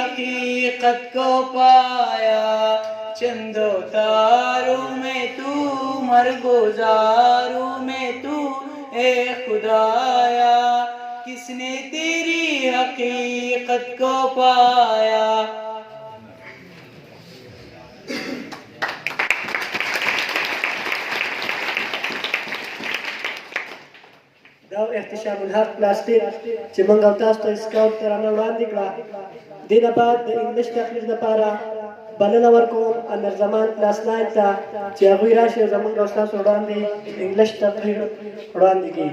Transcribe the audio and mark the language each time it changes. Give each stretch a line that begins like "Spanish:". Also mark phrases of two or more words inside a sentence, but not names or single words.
Urdu: حقیقت کو پایا چندو تاروں میں تو عمر گزاروں میں تو اے خدایا، کس نے تیری حقیقت کو پایا.
Pashto: دا احتشام الحق پلاستیک چې موږ او تاسو ته سکاوټ ترانه وړاندې کړه. دې نه بعد د انګلیش تقریر لپاره بلنه ورکوم امیر زمان کلاس 9 ته چې هغوی راشي زموږ او ستاسو وړاندې انګلیش تقریر وړاندې کړي.